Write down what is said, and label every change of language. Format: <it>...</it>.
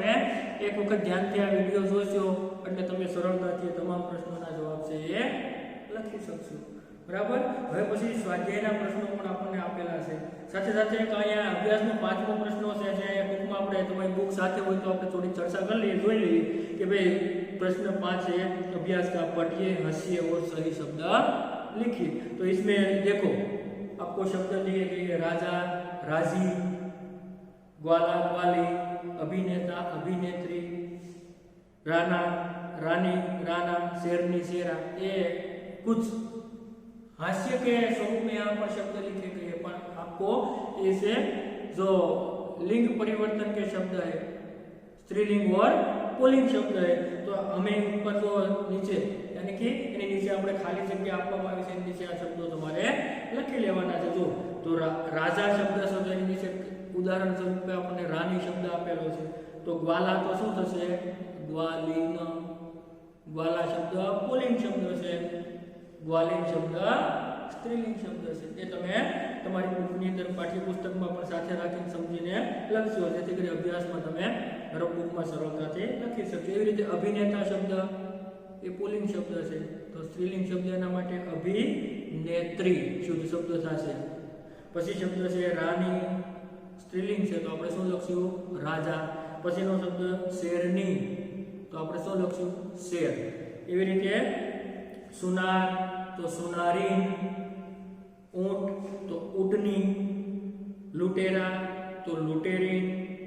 <gu>તમે એક વખત ધ્યાનથી આ વિડિયો જોશો એટલે તમે સરળતાથી તમામ પ્રશ્નોના જવાબ છે એ લખી શકશો। બરાબર। હવે પછી સ્વાધ્યાયના પ્રશ્નો પણ આપણને આપેલા છે। સાથે સાથે એક અહીંયા અભ્યાસનો 5મો પ્રશ્ન છે જે બુકમાં આપણે તમારી બુક સાથે હોય તો આપણે થોડી ચર્ચા કરી લઈએ જોઈ લઈએ કે ભાઈ</gu> <hi>प्रश्न 5 है अभ्यास का पढ़िए हंसिए और सही शब्द लिखिए। तो इसमें देखो आपको शब्द दिए गए हैं राजा राजी ग्वाला ग्वाली अभिनेता अभिनेत्री राणा रानी राणा शेरनी शेरा। ये कुछ हास्य के स्वरूप में यहाँ पर शब्द लिखे गए हैं पर आपको इसे जो लिंग परिवर्तन के शब्द है स्त्रीलिंग और पुल्लिंग शब्द है तो हमें ऊपर जो नीचे यानी कि</hi> <gu>એની નીચે આપણે ખાલી જગ્યા આપવામાં આવી છે એની નીચે આ શબ્દો તમારે લખી લેવાના છે। જો તો રાજા શબ્દ છે તો એની નીચે ઉદાહરણ સ્વરૂપે આપણને રાની શબ્દ આપેલો છે તો ગ્વાલા તો શું થશે ગ્વાલિન ગ્વાલા શબ્દ પુલ્લિંગ શબ્દ છે ગ્વાલિન શબ્દ સ્ત્રીલિંગ શબ્દ છે। એ તમે તમારી બુકની અંદર પાઠ્યપુસ્તકમાં પણ સાથે રાખીને સમજીને લખશો જેથી કરી અભ્યાસમાં તમે રફ બુકમાં સરળતાથી લખી શકશો। એવી રીતે અભિનેતા શબ્દ એ પુલ્લિંગ શબ્દ છે તો સ્ત્રીલિંગ શબ્દ એના માટે અભિનેત્રી શુદ્ધ શબ્દ થશે। પછી શબ્દ છે રાની સ્ત્રીલિંગ છે તો આપણે શું લખશું રાજા। પછીનો શબ્દ શેરની તો આપણે શું લખશું શેર।</gu> <hi>એવી રીતે સુનાર તો સુનારી ऊंट तो ऊंटनी लुटेरा तो लुटेरी</hi>